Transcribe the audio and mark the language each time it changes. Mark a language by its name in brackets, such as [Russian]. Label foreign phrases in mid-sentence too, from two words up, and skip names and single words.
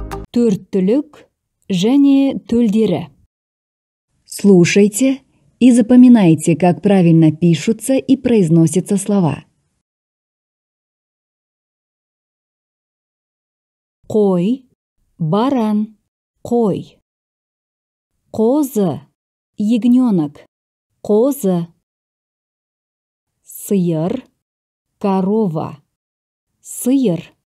[Kazakh] төрттілік және төлдері. [Russian] Слушайте и запоминайте, как правильно пишутся и произносятся слова. [Kazakh] Қой, баран, қой. Қозы, ягненок, қозы. Сиыр, корова, сиыр.